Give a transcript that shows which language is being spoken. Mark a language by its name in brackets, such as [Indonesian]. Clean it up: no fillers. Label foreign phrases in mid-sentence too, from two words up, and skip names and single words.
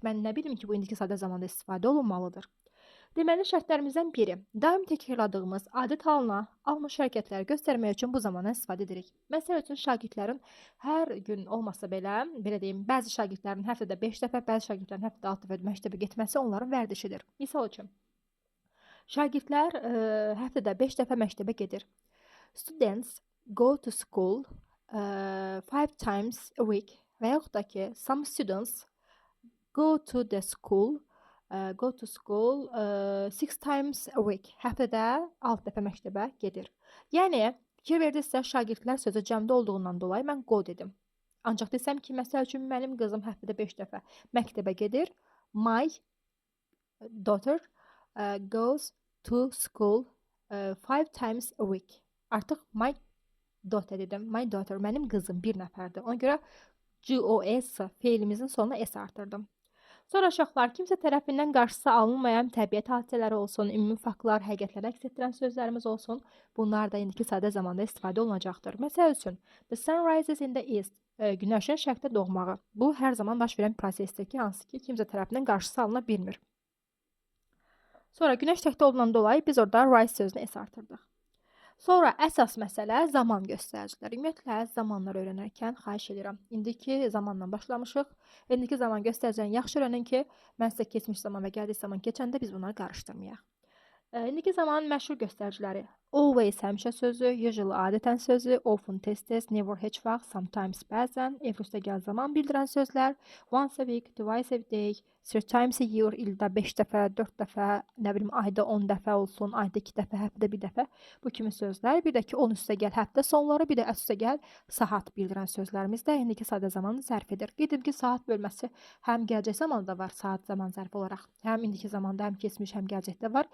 [Azerbaijani] Mən nə bilim ki, bu indiki sadə zamanda istifadə olunmalıdır. Deməli şərtlərimizdən biri, daim təkrarladığımız adət halına almış hərəkətləri göstərmək üçün bu zamandan istifadə edirik. Məsəl üçün şagirdlərin hər gün olmasa belə, belə deyim, bəzi şagirdlərin həftədə 5 dəfə, bəzi şagirdlərin həftədə 6 dəfə məktəbə getməsi onların vərdişidir. Misal üçün, şagirdlər həftədə 5 dəfə məktəbə gedir. [English] Students go to school 5 times a week [Azerbaijani] və yaxud da ki, [English] some students go to school 6 times a week. [Azerbaijani] Həftədə 6 dəfə məktəbə gedir. Yəni, fikir verdinizsə, şagirdlər sözü cəmdə olduğundan dolayı mən go dedim. Ancaq desəm ki, məsəl üçün, mənim qızım həftədə 5 dəfə məktəbə gedir. [English] My daughter goes to school 5 times a week. [Azerbaijani] Artıq [English] my daughter [Azerbaijani] dedim. [English] My daughter, [Azerbaijani] mənim qızım bir nəfərdir. Ona görə GOS feilimizin sonuna S artırdım. Sonra uşaqlar, kimsə tərəfindən qarşısı alınmayan təbiət hadisələri olsun, ümumi faktlar, həqiqətləri əks etdirən sözlərimiz olsun, bunlar da indiki sadə zamanda istifadə olunacaqdır. Məsəl üçün, [English] the sun rises in the east, [Azerbaijani] günəşin şərqdə doğmağı. Bu, hər zaman baş verən prosesdir ki, hansı ki, kimsə tərəfindən qarşısı alına bilmir. Sonra, günəş şərqdə olduğundan dolayı biz orada rise sözünü S artırdıq. Sonra əsas məsələ zaman göstəriciləri. Ümumiyyətlə, zamanlar öyrənərkən xahiş edirəm. İndiki zamanla başlamışıq. İndiki zaman göstəricilərini yaxşı öyrənin ki, mən sizə keçmiş zaman və gəldiyi zaman keçəndə biz bunları qarışdırmayaq. İndiki zamanın məşhur göstəriciləri. Always həmişə sözü, usually adətən sözü, often tez-tez, never heç vaxt, sometimes bəzən, every üstəgəl zaman bildirən sözlər, [English] once a week, twice a day, 3 times a year, [Azerbaijani] ildə 5 dəfə, 4 dəfə, nə bilim, ayda 10 dəfə olsun, ayda 2 dəfə, həftədə 1 dəfə, bu kimi sözlər. Bir də ki, 10 üstəgəl həftə sonları, bir də üstəgəl saat bildirən sözlərimiz də indiki sadə zamanı zərf edir. Qeyd ki, saat bölməsi həm gələcək zamanda var, saat zaman zərfi olaraq, həm indiki zamanda, həm keçmiş, həm gələcəkdə var.